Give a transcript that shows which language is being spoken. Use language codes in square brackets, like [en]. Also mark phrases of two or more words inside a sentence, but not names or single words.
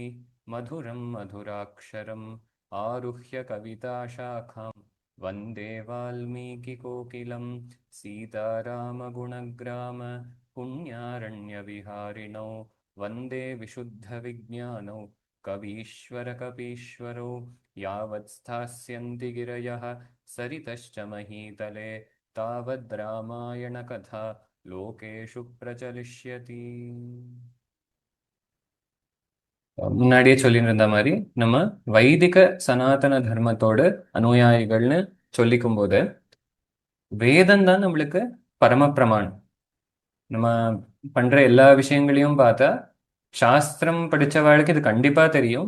[sa] मधुरं मधुराक्षरम् आरुह्य कविताशाखां वन्दे वाल्मीकिकोकिलं सीतारामगुणग्राम पुण्यारण्यविहारिणौ वन्दे विशुद्धविज्ञानौ कवीश्वरकपीश्वरौ यावत् स्थास्यन्ति गिरयः सरितश्च महीतले तावद् रामायणकथा लोकेषु प्रचलिष्यति. [ta] முன்னாடியே சொல்லிட்டு இருந்த மாதிரி நம்ம வைதிக சனாதன தர்மத்தோட அனுயாயிகள்னு சொல்லிக்கும் போது வேதம் தான் நம்மளுக்கு பரமப்பிரமாணம். நம்ம பண்ற எல்லா விஷயங்களையும் பார்த்தா சாஸ்திரம் படிச்சவாளுக்கு இது கண்டிப்பா தெரியும்.